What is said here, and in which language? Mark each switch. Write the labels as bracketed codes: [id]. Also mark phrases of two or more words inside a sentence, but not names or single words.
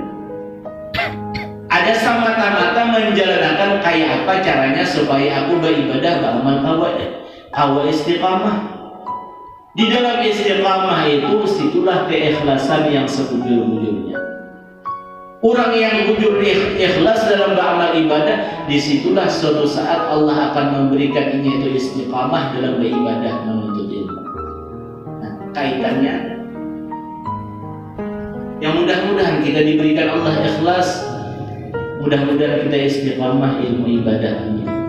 [id] Ada semata-mata menjalankan kayak apa caranya supaya aku beribadah, beramal, kawa istiqamah. Di dalam istiqamah itu situlah keikhlasan yang sebujur-bujurnya. Orang yang bujur ikhlas dalam beramal ibadah, disitulah suatu saat Allah akan memberikan ini itu istiqamah dalam beribadah menuntut ilmu. Nah, kaitannya yang mudah-mudahan kita diberikan Allah ikhlas, mudah-mudahan kita istiqamah ilmu ibadah ini.